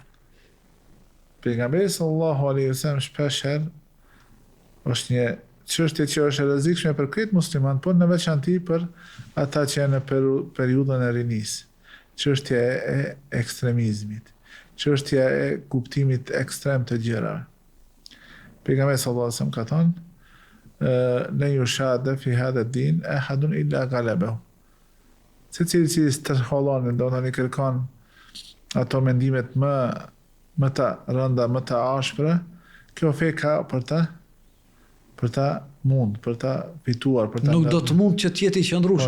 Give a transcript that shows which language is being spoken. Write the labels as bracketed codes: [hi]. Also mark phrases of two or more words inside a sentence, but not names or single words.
[sq] Pejgamberi [ar] صلى الله عليه وسلم [sq] shpeshherë është një çështje që është e rrezikshme për krejt musliman, por në veçanti për ata që janë në periudhën e rinisë. Çështja e ekstremizmit, çështja e kuptimit ekstrem të gjërave. Pejgamberi [ar] صلى الله عليه وسلم [sq] ka thënë: [ar] "لا يشاد في هذا الدين أحد إلا غلبه." [sq] Secili që stërhollon, do të thonë kërkon ato mendimet më të rënda, më të ashpra, kjo fe ka për ta mund, për ta fituar, për ta nuk do të mund që të jetë i qëndrueshëm.